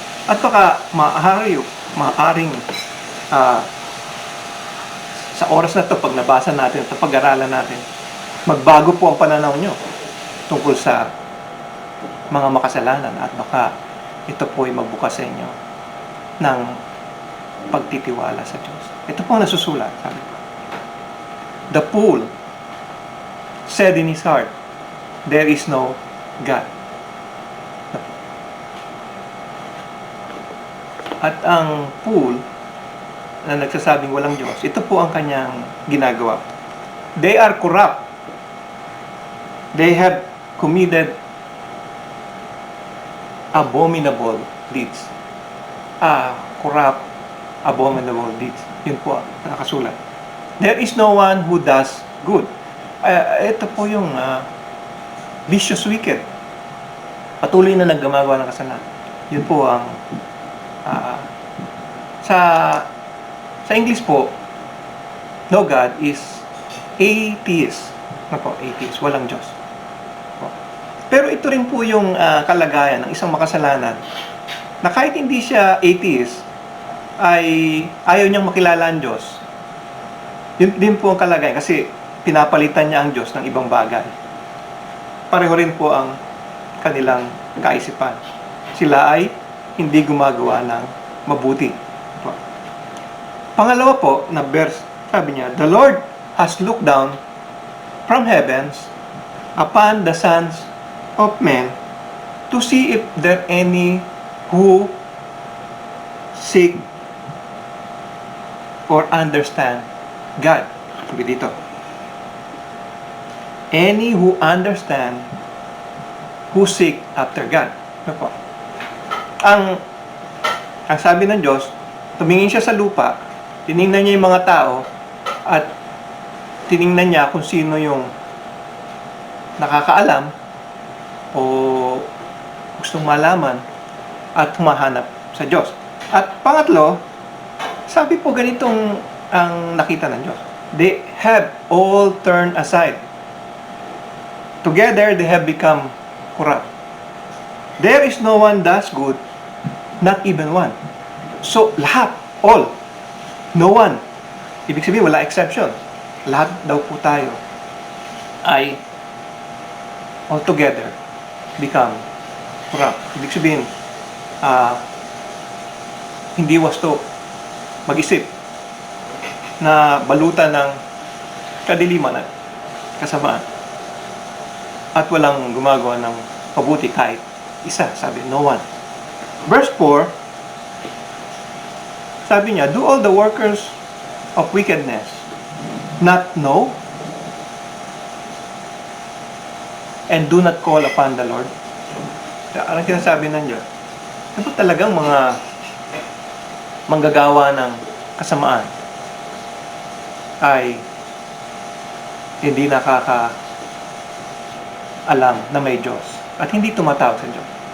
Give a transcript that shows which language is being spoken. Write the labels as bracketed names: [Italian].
[Filipino] At baka maaaring sa oras na to pag nabasa natin at pag-aralan natin, magbago po ang pananaw nyo tungkol sa mga makasalanan at baka ito po ay magbukas sa inyo ng pagtitiwala sa Diyos. Ito po ang nasusulat, sabi ko. [English] The fool said in his heart, there is no God. [Filipino] At ang fool na nagsasabing walang Diyos, ito po ang kanyang ginagawa. [English] They are corrupt. They have committed abominable deeds. Corrupt, abominable deeds. [Filipino] Yun po ang nakasulat. [English] There is no one who does good. [Filipino] Ito po yung [English] vicious wicked. [Filipino] Patuloy na naggumagawa ng kasalanan. Yun po ang sa English po, [English] no God is atheist. [Filipino] Atheist, walang Diyos. Pero ito rin po yung kalagayan ng isang makasalanan na kahit hindi siya atheist, ay ayaw niyang makilala ang Diyos. Yun din po ang kalagayan kasi pinapalitan niya ang Diyos ng ibang bagay. Pareho rin po ang kanilang kaisipan. Sila ay hindi gumagawa ng mabuti. Pangalawa po na verse, sabi niya, [English] the Lord has looked down from heavens upon the sons of men to see if there any who seek or understand God. [Filipino] Sabi dito. [English] Any who understand, who seek after God. [Filipino] Ano po? Ang sabi ng Diyos, tumingin siya sa lupa, tiningnan niya yung mga tao, at tiningnan niya kung sino yung nakakaalam o gustong malaman at humahanap sa Diyos. At pangatlo, sabi po ganitong ang nakita ng Diyos. [English] They have all turned aside. Together they have become corrupt. There is no one does good, not even one. [Filipino] So, lahat, [English] all, no one. [Filipino] Ibig sabihin, wala exception. Lahat daw po tayo ay [English] altogether become corrupt. [Filipino] Ibig sabihin, hindi wasto mag-isip na balutan ng kadiliman at kasamaan at walang gumagawa ng mabuti kahit isa. Sabi, [English] no one. [Filipino] Verse 4, sabi niya, [English] do all the workers of wickedness not know and do not call upon the Lord? [Filipino] Anong sinasabi ng Diyos? Ano talagang mga manggagawa ng kasamaan ay hindi nakakaalam na may Diyos at hindi tumatawag sa Diyos.